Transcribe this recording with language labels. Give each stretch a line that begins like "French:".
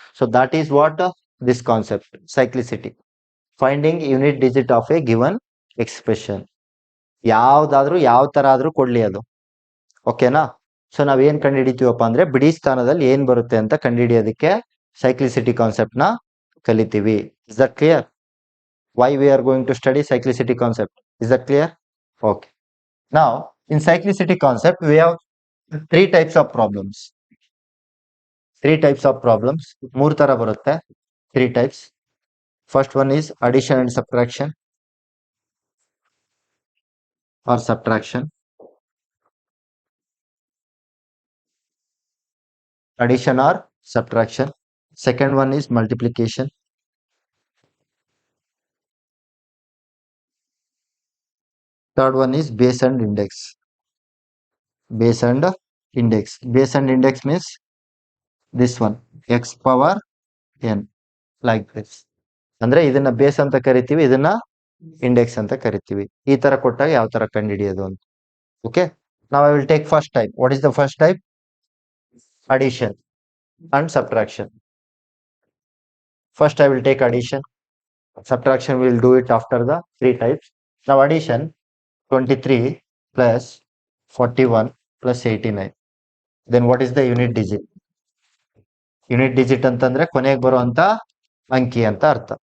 English: So that is what this concept cyclicity, finding unit digit of a given expression.
Kannada: ಯಾವ್ದಾದ್ರೂ ಯಾವ ತರ ಆದ್ರೂ ಕೊಡ್ಲಿ ಅದು. ಓಕೆನಾ? ಸೊ ನಾವ್ ಏನ್ ಕಂಡುಹಿಡಿತೀವಪ್ಪ ಅಂದ್ರೆ ಬಿಡಿ ಸ್ಥಾನದಲ್ಲಿ ಏನ್ ಬರುತ್ತೆ ಅಂತ ಕಂಡುಹಿಡಿಯೋದಕ್ಕೆ ಸೈಕ್ಲಿಸಿಟಿ ಕಾನ್ಸೆಪ್ಟ್ ನ ಕಲಿತೀವಿ.
English: Is that clear? Why we are going to study cyclicity concept? Is that clear? Okay. Now, in cyclicity concept, we have three types of problems. Three types of problems.
Kannada: ಮೂರು ತರ ಬರುತ್ತೆ.
English: Three types. First one is addition and subtraction or subtraction. Addition or subtraction. Second one is multiplication. Third one is base and index. Base and index. Base and index means this one, x power n, like this.
Kannada: ಅಂದ್ರೆ ಇದನ್ನ base ಅಂತ ಕರಿತೀವಿ, ಇದನ್ನ index ಅಂತ ಕರಿತೀವಿ. ಈ ತರ ಕೊಟ್ಟಾಗ ಯಾವ ತರ ಕಂಡುಹಿಡಿಯೋದು ಅಂತ. ಓಕೆ, ನಾವ್
English: I will take first type. What is the first type? Addition and subtraction. First I will take addition. Subtraction we will do it after the three types. Now addition, 23 plus 41 plus 89. Then what is the unit digit?
Kannada: Unit digit ಅಂತಂದ್ರೆ ಕೊನೆಗೆ ಬರುವಂತ ಅಂಕಿ ಅಂತ ಅರ್ಥ.